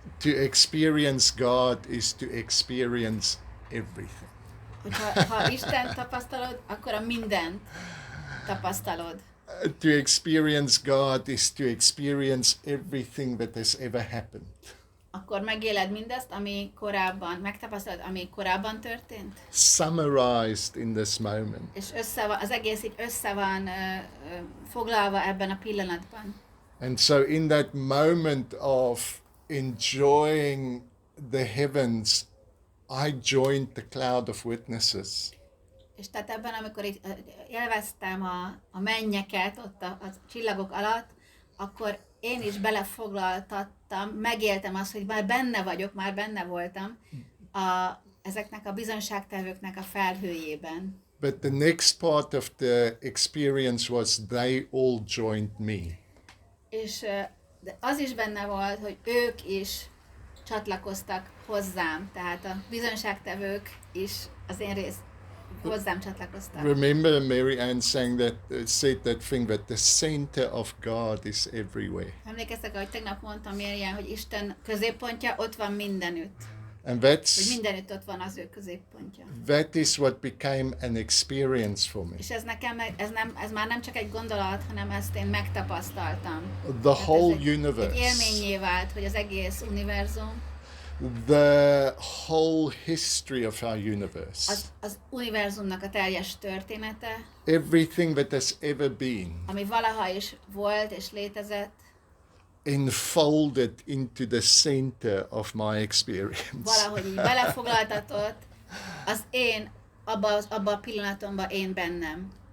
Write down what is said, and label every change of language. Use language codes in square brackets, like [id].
[en] To experience God is to experience everything. [hu] Ha Isten tapasztalod, akkor a mindent tapasztalod. [en] To experience God is to experience everything that has ever happened. [hu] Akkor megéled mindazt, megtapasztalod, ami korábban történt. [en] Summarized in this moment. [hu] És az egész így össze van foglalva ebben a pillanatban. [en] And so in that moment of enjoying the heavens, I joined the cloud of witnesses. [hu] És tehát ebben, amikor itt élveztem a mennyeket ott a csillagok alatt, akkor én is belefoglaltattam, megéltem azt, hogy már benne voltam ezeknek a bizonyságtevőknek a felhőjében. [en] But the next part of the experience was they all joined me. [hu] És de az is benne volt, hogy ők is csatlakoztak hozzám, tehát a bizonyságtevők is az én hozzám csatlakoztak. [en] Remember Mary Ann said that thing that the center of God is everywhere. [hu] Emlékeztek, ahogy tegnap mondtam Miriam, hogy Isten középpontja ott van mindenütt. [en] And [hu] hogy mindenütt ott van az ő középpontja. [en] That is what became an experience for me. [hu] És ez már nem csak egy gondolat, hanem ezt én megtapasztaltam. [en] The whole universe. [hu] Egy élménnyé vált, hogy az egész univerzum. [en] the whole history of our universe, [hu] Az univerzumnak a teljes története, [en] everything that has ever been, [hu] ami valaha is volt és létezett, [en] enfolded into the center of my experience. [hu] valahogy így belefoglaltatott, az én, abba a pillanatomban én bennem.